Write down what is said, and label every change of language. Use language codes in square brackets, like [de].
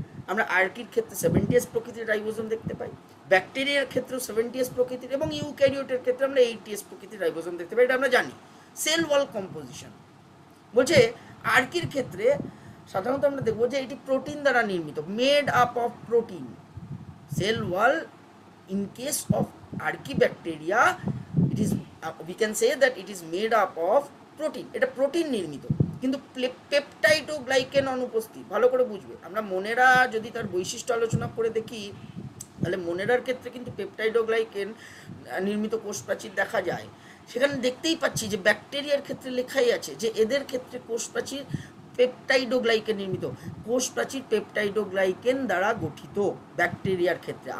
[bn] আমরা আর্কির ক্ষেত্রে 70s প্রকৃতির রাইবোজোম দেখতে পাই, ব্যাকটেরিয়ার ক্ষেত্রেও 70s প্রকৃতির, এবং ইউক্যারিওটের ক্ষেত্রে আমরা 80s প্রকৃতির রাইবোজোম দেখতে পাই, এটা আমরা জানি। সেল ওয়াল কম্পোজিশন বলছে আর্কির ক্ষেত্রে সাধারণত আমরা দেখবো যে এটি প্রোটিন দ্বারা নির্মিত, [en] Made up of protein. Cell wall in case of archaebacteria it is we can say that it is made up of protein, [bn] এটা প্রোটিন নির্মিত, কিন্তু পেপটাইড ও গ্লাইকেন অনুপস্থিত। ভালো করে বুঝবে, আমরা মনেরা যদি তার বৈশিষ্ট্য আলোচনা করে দেখি তাহলে মনেরার ক্ষেত্রে কিন্তু পেপটাইড ও গ্লাইকেন নির্মিত কোষ প্রাচীর দেখা যায়। সেখানে দেখতেই পাচ্ছি যে ব্যাকটেরিয়ার ক্ষেত্রে লেখাই আছে যে এদের ক্ষেত্রে কোষ প্রাচীর পেপটাইডোগ্লাইকেন নির্মিত, কোষ প্রাচীর পেপটাইডোগ্লাইকেন দ্বারা গঠিত ব্যাকটেরিয়ার ক্ষেত্রে।